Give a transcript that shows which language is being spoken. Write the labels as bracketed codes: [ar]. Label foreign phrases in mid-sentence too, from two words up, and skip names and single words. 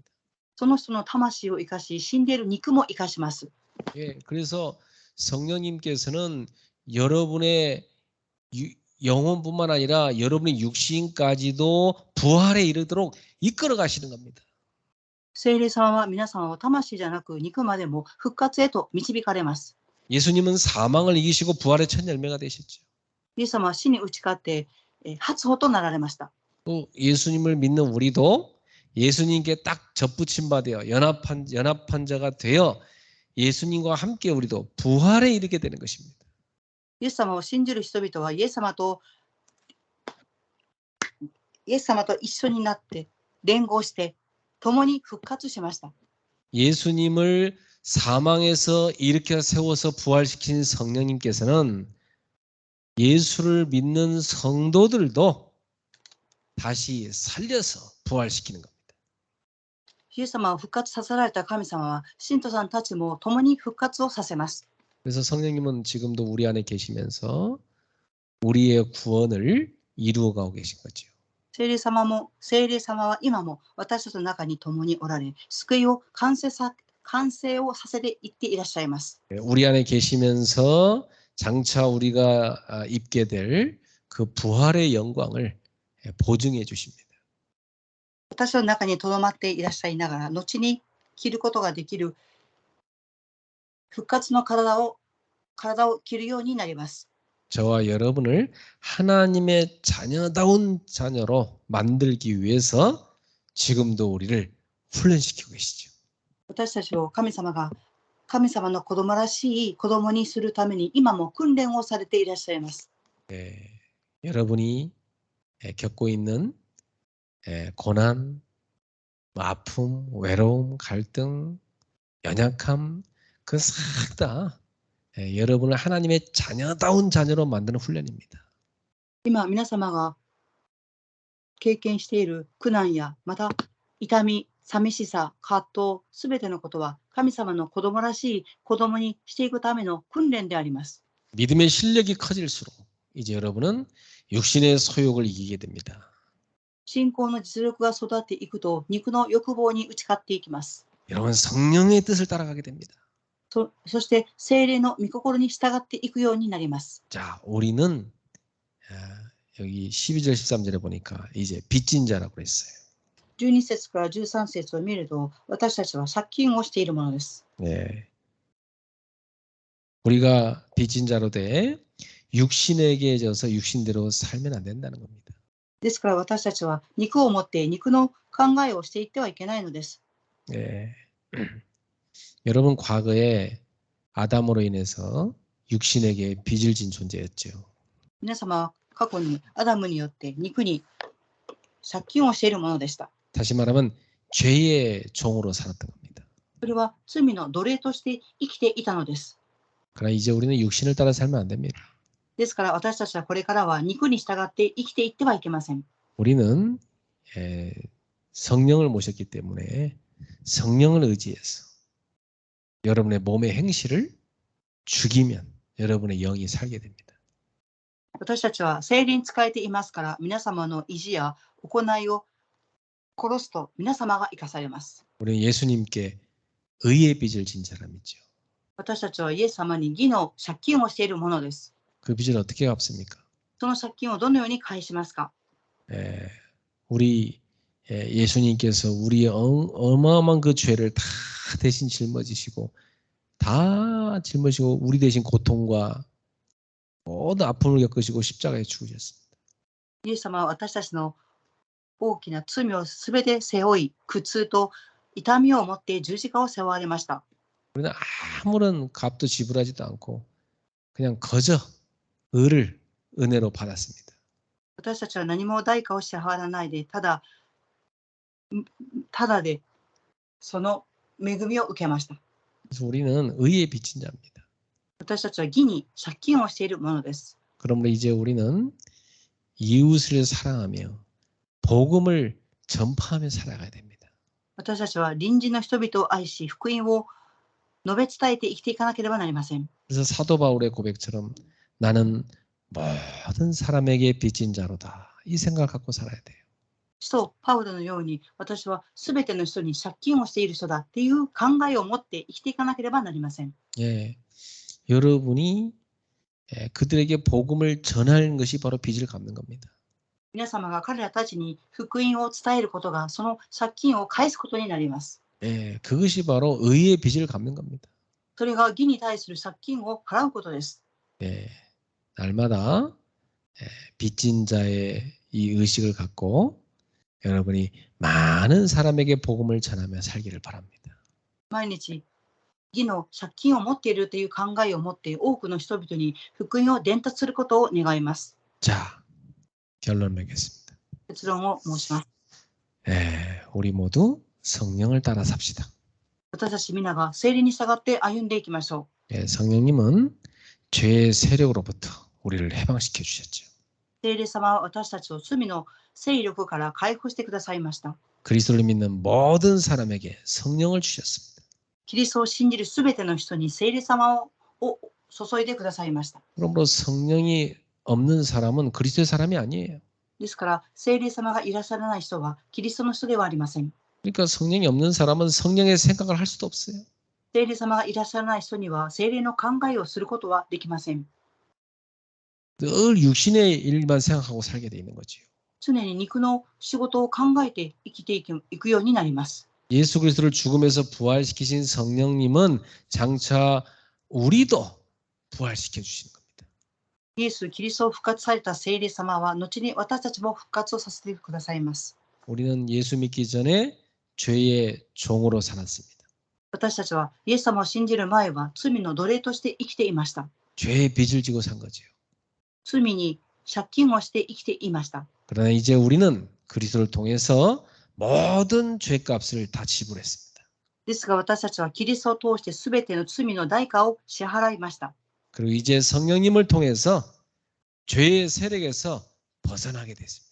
[ja] その人の魂を生かし、死んでいる肉も生かします。 [ko] 예, 그래서 성령님께서는 여러분의 영혼뿐만 아니라 여러분의 육신까지도 부활에 이르도록 이끌어 가시는 겁니다. [ja] 聖霊様は皆様を魂じゃなく肉までも復活へと導かれます。 [ko] 예수님은 사망을 이기시고 부활의 첫 열매가 되셨죠. [ja] イエス様は死に打ち勝って初歩となられました。 [ko] 또 예수님을 믿는 우리도 예수님께 딱 접붙임 바 되어 연합한 자가 되어 예수님과 함께 우리도 부활에 이르게 되는 것입니다. [ja] イエス様を信じる人々はイエス様と一緒になって連合して共に復活しました。 [ko] 예수님을 사망에서 일으켜 세워서 부활시킨 성령님께서는 예수를 믿는 성도들도 다시 살려서 부활시키는 겁니다. [ja] イエス様を復活させられた神様は信徒さんたちも共に復活をさせます。 [ko] 그래서 성령님은 지금도 우리 안에 계시면서 우리의 구원을 이루어가고 계신 거죠. [ja] 聖霊様は今も私たちの中に共におられ、救いを完成をさせていっていらっしゃいます。 [ko] 우리 안에 계시면서 장차 우리가 입게 될 그 부활의 영광을 보증해 주십니다. [ja] 私の中にとどまっていらっしゃいながら、後に着ることができる復活の体を着るようになります。 [ko] 저와 여러분을 하나님의 자녀다운 자녀로 만들기 위해서 지금도 우리를 훈련시키고 계시죠. [ja] 私たちを神様の子供らしい子供にするために今も訓練をされていらっしゃいます。 [ko] 여러분이 겪고 있는 고난, 아픔, 외로움, 갈등, 연약함 그 싹 다 여러분을 하나님의 자녀다운 자녀로 만드는 훈련입니다. [ja] 今皆様が経験している苦難やまた痛み、寂しさ、葛藤、すべてのことは神様の子供らしい子供にしていくための訓練であります。 [ko] 믿음의 실력이 커질수록 이제 여러분은 육신의 소욕을 이기게 됩니다. [ja] 信仰の実力が育っていくと肉の欲望に打ち勝っていきます。 [ko] 여러분 성령의 뜻을 따라가게 됩니다. [ja] そして聖霊の御心に従っていくようになります。 [ko] 자, 우리는 여기 12절 13절에 보니까 이제 빚진 자라고 그랬어요. [ja] 12 節から13節を見ると私たちは借金をしているものです。 [ko] 우리가 빚진 자로 돼 육신에게 져서 육신대로 살면 안 된다는 겁니다. [ja] ですから私たちは肉を持って肉の考えをしていってはいけないのです。 [ko] 여러분 과거에 아담으로 인해서 육신에게 빚을 진 존재였죠. [ja] 皆様は過去にアダムによって肉に借金をしているものでした。 [ko] 다시 말하면 죄의 종으로 살았던 겁니다. [ja] それは罪の奴隷として生きていたのです。 [ko] 그러나 이제 우리는 육신을 따라 살면 안 됩니다. [ja] ですから私たちはこれからは肉に従って生きていってはいけません。 [ko] 우리는 성령을 모셨기 때문에 성령을 의지해서 여러분의 몸의 행실을 죽이면 여러분의 영이 살게 됩니다. [ja] 私たちは聖霊に仕えていますから皆様の意地や行いを殺すと皆様が生かされます。 [ko] 우리는 예수님께 의의 빚을 진 사람이죠. [ja] 私たちはイエス様に義の借金をしているものです。 [ko] 그 빚을 어떻게 갚습니까? [ja] その借金をどのように返しますか？ [ko] 우리 예수님께서 우리의 어마어마한 그 죄를 다 대신 짊어지시고 우리 대신 고통과 모든 아픔을 겪으시고 십자가에 죽으셨습니다. [ja] イエス様は私たちの大きな罪をすべて背負い、苦痛と痛みを持って十字架を背負われました。 [ko] 우리는 아무런 값도 지불하지도 않고 그냥 거저 의를 은혜로 받았습니다. [ja] 私たちは何も代価を支払わないで、ただでその恵みを受けました。 [ko] 그래서 우리는 의에 빚진 자입니다. [ja] 私たちは義に借金をしているものです。 [ko] 그러므로 이제 우리는 이웃을 사랑하며 복음을 전파하며 살아가야 됩니다. [ja] 私たちは隣人の人々を愛し、福音を述べ伝えて生きていかなければなりません。 [ko] 그래서 사도 바울의 고백처럼 나는 모든 사람에게 빚진 자로다. 이 생각을 갖고 살아야 돼요. [ja] 使徒パウロのように私はすべての人に借金をしている人だっていう考えを持って生きていかなければなりません。 [ko] 여러분이 그들에게 복음을 전하는 것이 바로 빚을 갚는 겁니다. [ja] 皆様が彼らたちに福音を伝えることがその借金を返すことになります。 [ko] 그것이 바로 의의 빚을 갚는 겁니다. [ja] それが義に対する借金を払うことです。 [ko] 날마다 빚진 자의 이 의식을 갖고 여러분이 많은 사람에게 복음을 전하며 살기를 바랍니다. [ja] 毎日、義の借金を持っているという考えを持って多くの人々に福音を伝達することを願います。 [ko] 자, 결론 맺겠습니다. [ja] 結論を申します。 [ko] 우리 모두 성령을 따라 삽시다. [ja] 私たち皆が聖霊に従って歩んでいきましょ [ko] 성령님은 죄의 세력으로부터 우리를 해방시켜 주셨죠. [ja] う。聖霊様は私たちを罪の勢力から解放してくださいました。 [ko] 그리스도를 믿는 모든 사람에게 성령을 주셨습니다. [ja] キリストを信じるすべての人に聖霊様を注いでくださいました。 [ko] 그러므로 성령이 없는 사람은 그리스도의 사람이 아니에요. [ja] ですから聖霊様がいらっしゃらない人はキリストの人ではありません。 [ko] 그러니까 성령이 없는 사람은 성령의 생각을 할 수도 없어요. [ja] 聖霊様がいらっしゃらない人には聖霊の考えをすることはできません。 [ko] 늘 육신의 일만 생각하고 살게 돼 있는 거지요. [ja] 常に肉の仕事を考えて生きていくようになります。 [ko] 예수 그리스도를 죽음에서 부활시키신 성령님은 장차 우리도 부활시켜 주시는 겁니다. [ja] イエス・キリストを復活された聖霊様は後に私たちも復活をさせてくださいます。 [ko] 우리는 예수 믿기 전에 죄의 종으로 살았습니다. [ja] 私たちはイエス様を信じる前は罪の奴隷として生きていました。 [ko] 죄의 빚을 지고 산 거지요. [ja] 罪に借金をして生きていました。 [ko] 그러나 이제 우리는 그리스도를 통해서 모든 죄값을 다 지불했습니다. [ja] ですが私たちはキリストを通してすべての罪の代価を支払いました。 [ko] 그리고 이제 성령님을 통해서 죄의 세력에서 벗어나게 됐습니다.